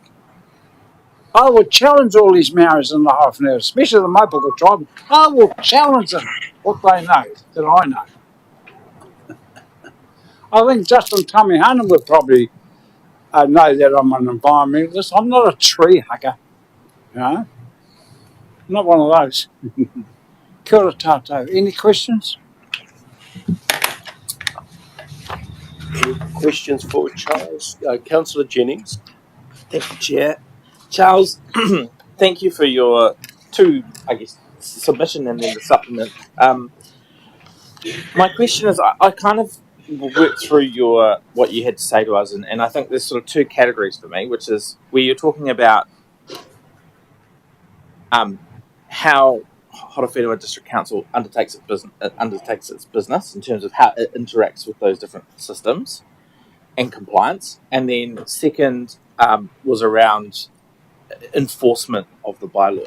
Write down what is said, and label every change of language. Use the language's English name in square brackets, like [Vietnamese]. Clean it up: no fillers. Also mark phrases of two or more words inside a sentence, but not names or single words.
[English] I would challenge all these Maoris in the Hoifuna, especially the Mopoko tribe. I will challenge them, what they know that I know. I think Justin Tamihana would probably know that I'm an environmentalist. I'm not a tree hugger, you know. I'm not one of those. [Māori] Kia ora tātou. [English] Any questions? Any questions for Charles? Councillor Jennings. Thank you, Chair. Charles, thank you for your two, submission and then the supplement. My question is, I kind of worked through what you had to say to us, and I think there's sort of two categories for me, which is where you're talking about how Horowhenua District Council undertakes its business in terms of how it interacts with those different systems and compliance, and then second was around enforcement of the bylaw.